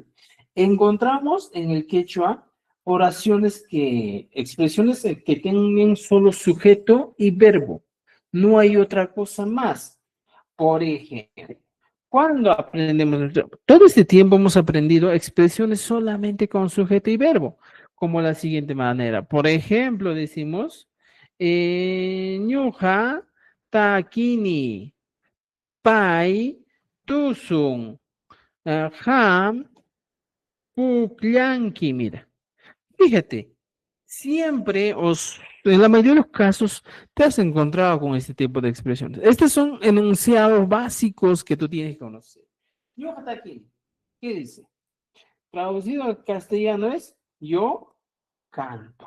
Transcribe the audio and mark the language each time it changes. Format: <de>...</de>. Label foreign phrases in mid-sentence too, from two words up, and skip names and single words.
<es>Encontramos en el quechua expresiones que tienen solo sujeto y verbo. No hay otra cosa más. Por ejemplo, cuando aprendemos, todo este tiempo hemos aprendido expresiones solamente con sujeto y verbo, como la siguiente manera. Por ejemplo, decimos,</es> <qu>ñuja takini, pai tusun, ham pukllanki.</qu> <es>Mira, fíjate, siempre en la mayoría de los casos te has encontrado con este tipo de expresiones. Estos son enunciados básicos que tú tienes que conocer. Yo hasta aquí, ¿qué dice? Traducido al castellano es yo canto.</es>